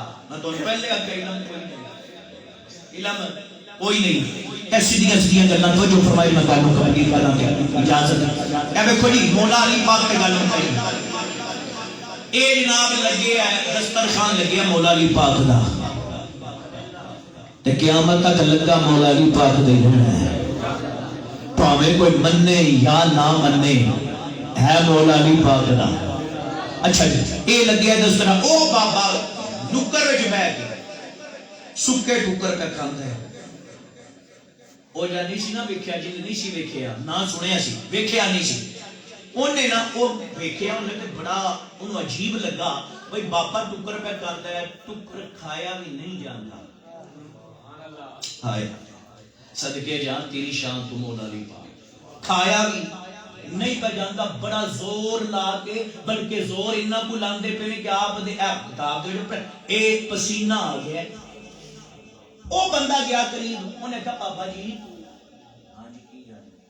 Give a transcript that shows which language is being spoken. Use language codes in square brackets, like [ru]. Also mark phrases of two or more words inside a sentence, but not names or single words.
[pa] میں تو پہلے آگے علم کوئی نہیں ایسی دیاں گلاں توجہ فرمائی میں گل مکمل کراں گا اجازت اے ویکھو جی مولا علی پاک تے گل مکائی اے جناب لگے ہے دسترخوان لگے مولا علی پاک دا تے قیامت تک لگا مولا علی پاک دے رہنا ہے پاویں کوئی مننے یا نہ مننے ہے مولا علی پاک دا اچھا جی اے لگیا دسترخوان او بابا نکر وچ بیٹھ کے سکے ٹکر پہ کھاندا ہے او جا نہیں سی نہ ویکھیا جی نہیں سی ویکھیا نہ سنیا سی ویکھیا نہیں سی اونے نہ او ویکھیا اونے تے بڑا اونوں عجیب لگا بھئی باپا ٹکر پہ کھاندا ہے ٹکر کھایا بھی نہیں جاندا [ar] سبحان اللہ [pa] ہائے صدقے جان تیری شان تو مولا علی پاک کھایا بھی نہیں پہ جاندا بڑا زور لا کے بلکہ زور انہاں کو لاندے پے کہ آپ دے کتاب دے ایک پسینہ آ گیا او بندہ گیا قریب انہیں کہا پاپا جی ہاں جی کی جان